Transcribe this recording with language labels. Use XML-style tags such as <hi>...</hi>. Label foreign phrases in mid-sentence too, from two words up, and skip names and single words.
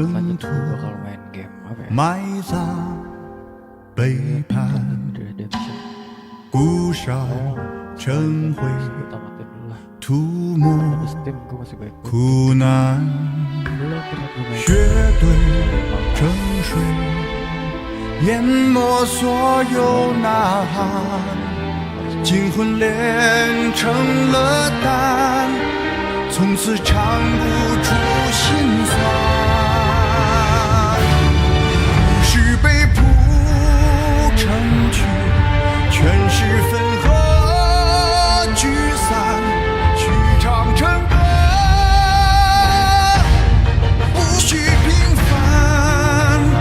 <id>lanjut</id> <zh>土，</zh> <id>gue bakal main game apa ya?</id> <zh>埋葬背叛，</zh> <id>Redemption.</id> <zh>孤烧成灰，</zh> <id>Gue tamatin dulu lah.</id> <zh>涂抹</zh> <id>Tapi Steam gue masih baik.</id> <zh>苦难，</zh> <id>Belum pernah gue main.</id> <zh>血对成水，淹没所有呐喊，惊魂炼成了丹，从此尝不出心酸。故事被谱成曲，全是分合聚散，曲唱成歌，不许平凡。</zh>